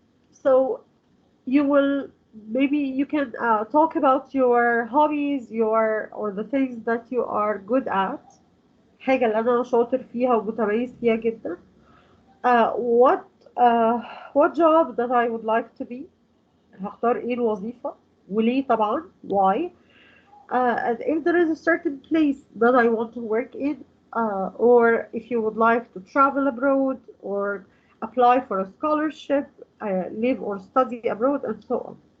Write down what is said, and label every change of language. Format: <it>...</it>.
<en>So, you will maybe you can talk about your hobbies, your or the things that you are good at.</en> <ar>حاجة اللي أنا شاطر فيها ومتميز فيها جدا.</ar> <en>What what job that I would like to be.</en> <ar>هختار ايه الوظيفة وليه طبعا why.</ar> <en>And if there is a certain place that I want to work in, or if you would like to travel abroad or apply for a scholarship, live or study abroad, and so on.</en>